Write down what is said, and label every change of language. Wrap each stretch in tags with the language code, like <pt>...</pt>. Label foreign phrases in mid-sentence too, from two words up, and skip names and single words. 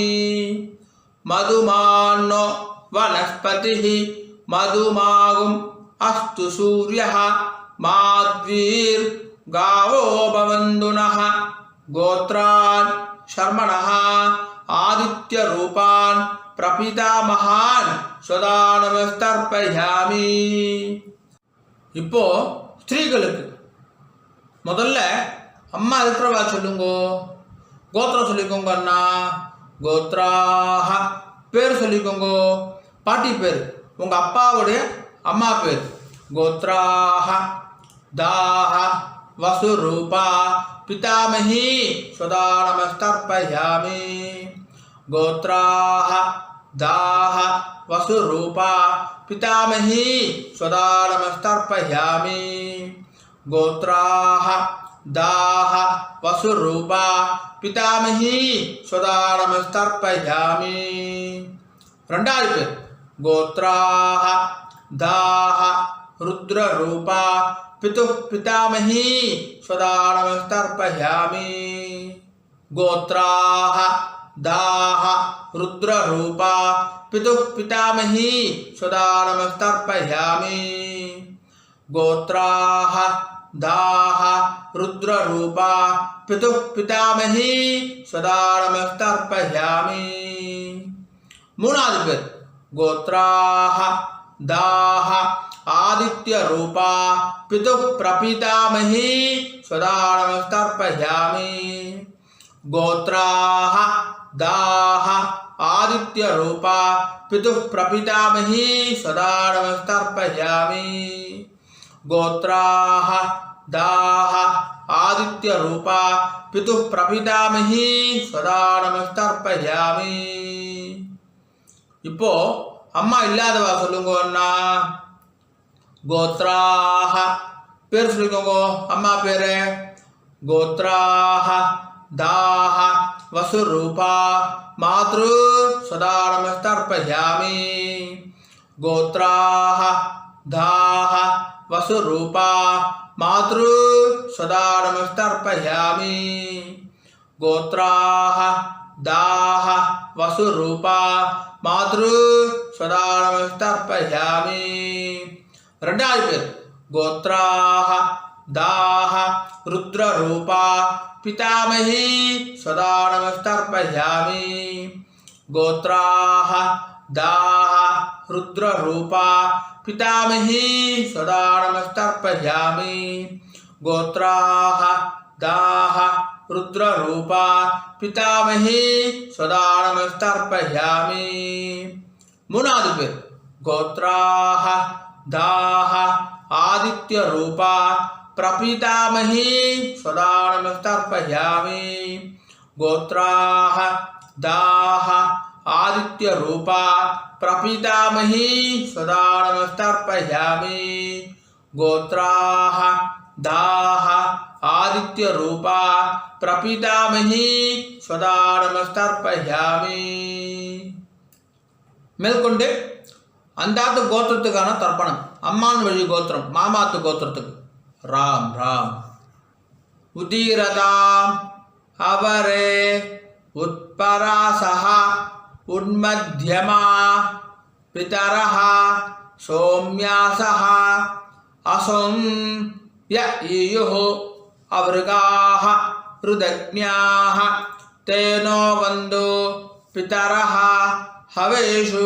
<sa>मधुमान्नो वनस्पतिः मधुमागुम् अस्तु सूर्यः माध्वीर्गावो भवन्तु नः. गोत्रान् शर्मणः आदित्य रूपान् प्रपितामहान् स्वदा नमस्तर्पयामि.</sa> <ta>இப்போ ஸ்திரீகளுக்கு முதல்ல அம்மா இருக்கிறவா சொல்லுங்கோ. கோத்திரம் சொல்லிக்கோங்க அண்ணா. கோத்ராஹ பேர் சொல்லிக்கோங்க. பாட்டி பேர் உங்க அப்பாவுடைய அம்மா பேர்.</ta> <sa>गोत्राः दाः वसुरूपा पितामही स्वदा नमस्तर्पयामि. गोत्राः दाः वसुरूपा पितामही स्वदा नमस्तर्पयामि. गोत्राः दाः वसुरूपा पितामही स्वदा नमस्तर्पयामि.</sa> <ta>ரெண்டாவது பேர்.</ta> <sa>गोत्राः दाः रुद्ररूपा पितुः पितामही स्वदा नमस्तर्पयामि. गोत्राः दाः रुद्ररूपा पितुः पितामही स्वदा नमस्तर्पयामि. गोत्राः दाः रुद्ररूपा पितुः पितामही स्वदा नमस्तर्पयामि.</sa> <ta>மூணாவது பேர்.</ta> <sa>गोत्राः दाः आदित्य रूपा पितुः प्रपितामही स्वदा नमस्तर्पयामि. गोत्राः दाः आदित्य रूपा पितुः प्रपितामही स्वदा नमस्तर्पयामि. गोत्राः दाः आदित्य रूपा पितुः प्रपितामही स्वदा नमस्तर्पयामि.</sa> <ta>இப்போ அம்மா இல்லாதவா சொல்லுங்க அண்ணா. गोत्राः பேர் சொல்லிக்கோங்க அம்மா பேரு.</ta> <sa>गोत्राः दाः वसुरूपा मातृ स्वदा नमस्तर्पयामि. गोत्राः दाः वसुरूपा मातृ स्वदा नमस्तर्पयामि. गोत्राः दाः वसुरूपा मातृ स्वदा नमस्तर्पयामि.</sa> <ta>ரெண்டாவது பேர்.</ta> <sa>गोत्राः दाः रुद्ररूपा पितामही स्वदा नमस्तर्पयामि. गोत्राः दाः रुद्ररूपा पितामही स्वदा नमस्तर्पयामि. गोत्राः दाः रुद्ररूपा पितामही स्वदा नमस्तर्पयामि.</sa> <ta>மூணாவது பேர்.</ta> <sa>गोत्राः दाः आदित्य रूपा प्रपितामही सदा नमस्तर्पयामि गोत्राः दाः आदित्य रूपा प्रपितामही सदा नमस्तर्पयामि गोत्राः दाः आदित्य रूपा प्रपितामही सदा नमस्तर्पयामि</sa> <ta>மேற்கொண்டு அந்தாத்து கோத்திரத்துக்கான தர்ப்பணம். அம்மான் வழி கோத்திரம் மாமாத்து கோத்திரத்துக்கு.</ta> <sa>राम् राम् उदीरताम् अवरे उत्परासः उन्मध्यमाः पितरः सोम्यासः असुम् य ईयुः अवृकाः ऋतज्ञाः तेनो वन्तु पितरः हवेषु.</sa>